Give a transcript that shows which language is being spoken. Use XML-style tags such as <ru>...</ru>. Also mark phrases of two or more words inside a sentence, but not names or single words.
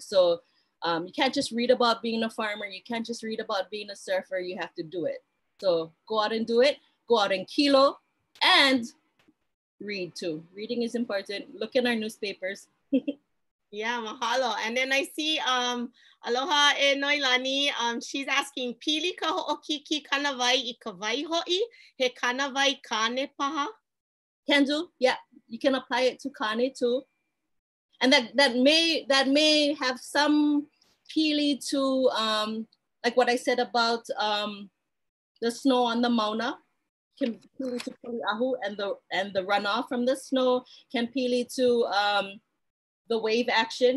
<en>So you can't just read about being a farmer. You can't just read about being a surfer. You have to do it. So go out and do it. Go out and kilo and read too. Reading is important. Look in our newspapers. Yeah, mahalo. And then I see</en> <haw>Aloha e</haw> <en>Noilani. She's asking,</en> <haw>Pili ka ho'okiki Kānāwai I ka wai ho'i he Kānāwai kane paha?</haw> <en>Can do. Yeah, you can apply it to kane too. And that may have some pili to like what I said about the snow on the mauna. Can pili to pili'ahu, and the runoff from the snow can pili to the wave action.</en>